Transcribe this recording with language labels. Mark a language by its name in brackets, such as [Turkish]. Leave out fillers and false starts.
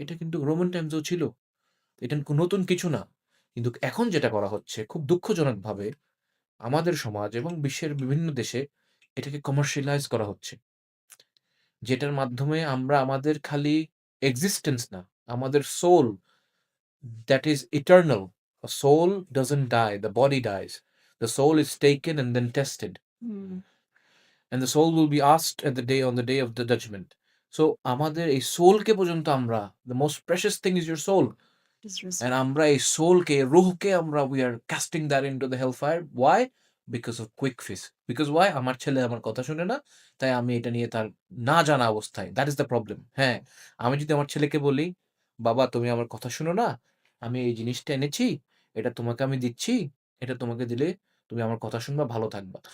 [Bangla] এটা কিন্তু রোমান টাইমসেও ছিল। এটা নতুন কিছু না। কিন্তু এখন যেটা করা হচ্ছে খুব দুঃখজনকভাবে, আমাদের সমাজ এবং বিশ্বের বিভিন্ন দেশে এটাকে কমার্শিয়ালাইজ করা হচ্ছে। যেটার মাধ্যমে আমরা আমাদের খালি এক্সিস্টেন্স না, আমাদের soul, [English] that is eternal. A soul doesn't die, the body dies. The soul is taken and then tested. Hmm. And the soul will be asked at the day on the day of the judgment. So [Bangla] আমাদের এই সোলকে পর্যন্ত আমরা, [English] the most precious thing is your soul. And Disrespect. [Bangla] আমরা এই সোলকে, রুহকে আমরা [English] we are casting that into the hellfire. Why? Because of quick fix. Because why? [Bangla] আমার ছেলে আমার কথা শুনে না, তাই আমি এটা নিয়ে তার না জানা অবস্থায়, [English] that is the problem. [Bangla] হ্যাঁ, আমি যদি আমার ছেলেকে বলি, বাবা তুমি আমার কথা শুনো না, আমি এই জিনিসটা এনেছি, এটা তোমাকে আমি দিচ্ছি, এটা তোমাকে দিলে তুমি আমার কথা শুনবা, ভালো থাকবা।